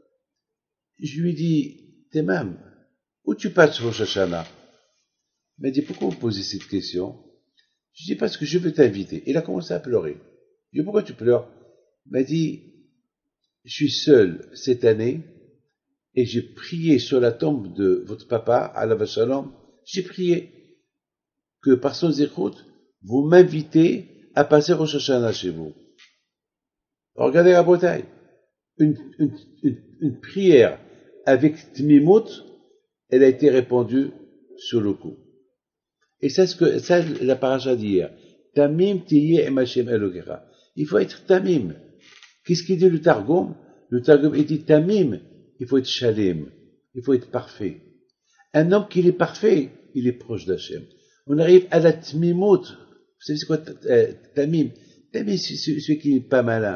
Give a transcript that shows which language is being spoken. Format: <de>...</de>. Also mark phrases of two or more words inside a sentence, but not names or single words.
<fr>Je lui dis, Temam, où tu passes</fr> <he>ראש השנה?</he> <fr>Il m'a dit, pourquoi vous posez cette question? Je dis, parce que je veux t'inviter. Il a commencé à pleurer. Je dis, pourquoi tu pleures? Il m'a dit, je suis seul cette année et j'ai prié sur la tombe de votre papa,</fr> <he>עליו השלום,</he> <fr>j'ai prié que par son zéchout, vous m'invitez à passer</fr> <he>ראש השנה</he> <fr>chez vous. Regardez la bataille. Une prière avec Tmimut, elle a été répandue sur le coup. Et c'est ce que, ça, la paracha d'hier.</fr> <he>תמים תהיה עם השם אלוקיך.</he> <fr>Il faut être tamim. Qu'est-ce qu'il dit le Targum? Le Targum, il dit tamim. Il faut être shalem. Il faut être parfait. Un homme qui est parfait, il est proche d'Hachem. On arrive à la tmimut. Vous savez c'est quoi tamim? Tamim, c'est celui qui n'est pas malin.</fr>